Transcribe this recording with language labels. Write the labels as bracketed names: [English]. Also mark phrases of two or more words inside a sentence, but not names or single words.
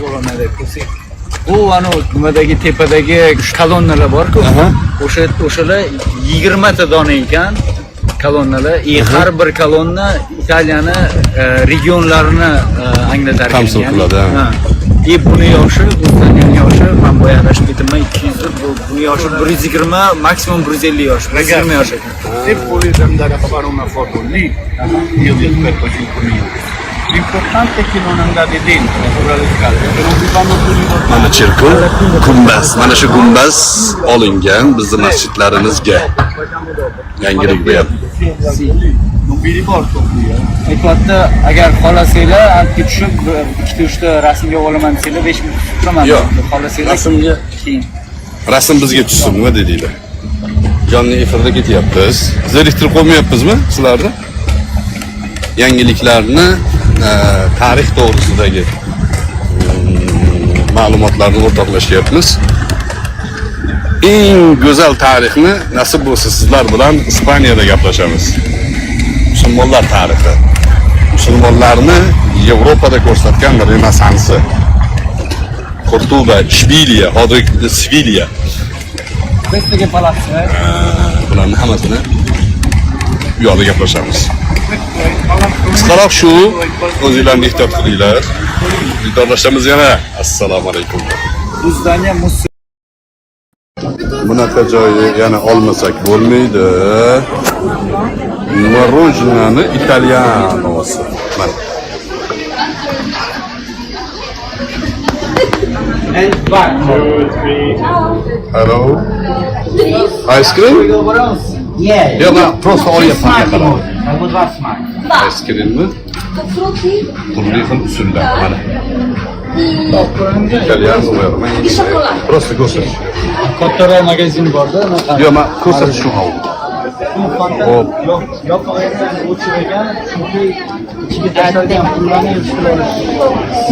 [Uzbek] Bu ana nimadagi tepadagi kolonnalar bor-ku, o'shalar 20 ta dona ekan kolonnalar. Har bir kolonna Italiyani regionlarini anglatar ekan. Tamsil qiladi. Buni yoshi, o'zlarining yoshi, men boya adashib ketibman, 200, buni yoshi 120, maksimum 150 yosh, 120 yosh ekan. [Italian] Se volete andare a fare una foto lì, io vi aspetto 5 minuti. L'importante è che non andate dentro, sopra le scale, perché non vi fanno più ricordare. [Uzbek] Mana cherkov, gumbaz, mana shu gumbaz olingan bizning masjidlarimizga. Yangilik bu ham. [Italian] Non vi riporto qui, [Uzbek] Aytibdi, agar xohlasanglar, albatta tushib, 2-3 ta rasmga olaman desanglar, 5 minut turaman. Yo'q, xohlasanglar rasmga keyin. Rasm bizga tushsin, nima dedinglar? Jonli efirda ketyapmiz. Zeriktirib qo'ymayapmizmi sizlarni? Yangiliklarni, tarix to'g'risidagi ma'lumotlarni o'rtoqlashyapmiz. Eng go'zal tarixni nasib bo'lsa sizlar bilan Ispaniyada gaplashamiz. Musulmonlar tarixi. Musulmonlarni Yevropada ko'rsatgan Renesansi. Cordoba, Ishbiliya, hozirgi Sevilya. [Italian] Questo che palazzo è? [Uzbek] Bularni hammasini bu yoqda gaplashamiz. Qisqaroq shu, o'zinglarni ehtiyot qilinglar. Vidolashtamiz yana. Assalomu alaykum. Bu zdание Bunaqa joyni yana olmasak bo'lmaydi. Morojnani italiyanosi. Mana. [English] Hello. Ice cream? Yeah. [Uzbek] Yo'q, men просто olyapman yaqinda. [English] I would love smart. Ice creamni [Uzbek] turli xil usullar mana. İtalyan qo'yaman. Просто ko'rsat. kattaroq magazin borda, Yo'q, men ko'rsatish uchun oldim. Hop. o'chirgan, chunki ichiga tashlangan pullarni yig'ishtirib olish.